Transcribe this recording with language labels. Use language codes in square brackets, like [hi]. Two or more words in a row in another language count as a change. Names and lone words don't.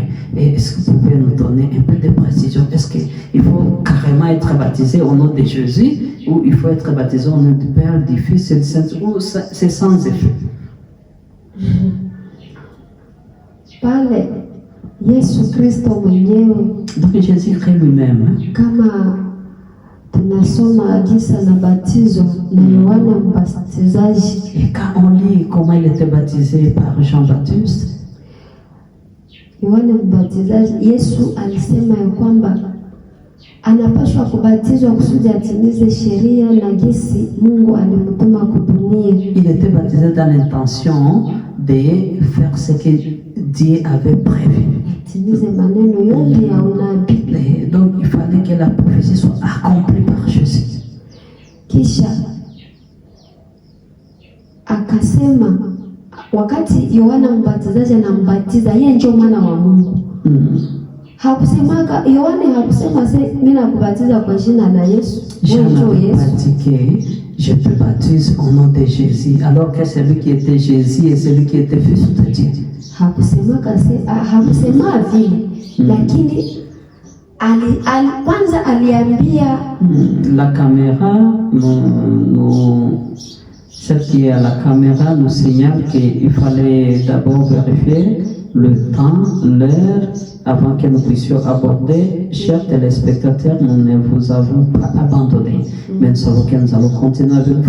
[fr] Et est-ce que vous pouvez nous donner un peu de précision? Est-ce qu'il faut carrément être baptisé au nom de Jésus ou il faut être baptisé au nom du Père, du Fils et du Saint-Esprit, ou c'est sans effet? [sw] pale Yesu Kristo mwenyewe. [fr] Donc Jésus-Christ lui-même, [sw] Kama tunasoma jinsi anabatizwa na Yohana Mbatizaji, [fr] et quand on lit comment il était baptisé par Jean-Baptiste, [sw] Yohana Mbatizaji, Yesu alisema ya kwamba anapaswa kubatizwa kusudi atimize sheria na jinsi Mungu alimtuma kudunia. [fr] il était baptisé dans l'intention de faire ce que Dieu avait prévu. [sw] Atimize maneno yote ya unabii. [fr] Et donc il fallait que la prophétie soit accomplie par Jésus. [sw] Kisha akasema wakati Yohana Mbatizaji anambatiza, yeye ndio mwana wa Mungu. Hakusemaga Yohana, hakusema mimi nakubatiza kwa jina la Yesu. [fr] Jean n'avait pas dit que je te baptise au nom de Jésus, alors que celui qui était Jésus et celui qui était fils de Dieu. [sw] Hakusema vile, lakini kwanza aliambia [fr] la caméra, celle qui est à la caméra nous signale qu'il fallait d'abord vérifier le temps, l'heure, avant que nous puissions aborder. Chers téléspectateurs, nous ne vous avons pas abandonné, mais nous savons que nous allons continuer avec vous.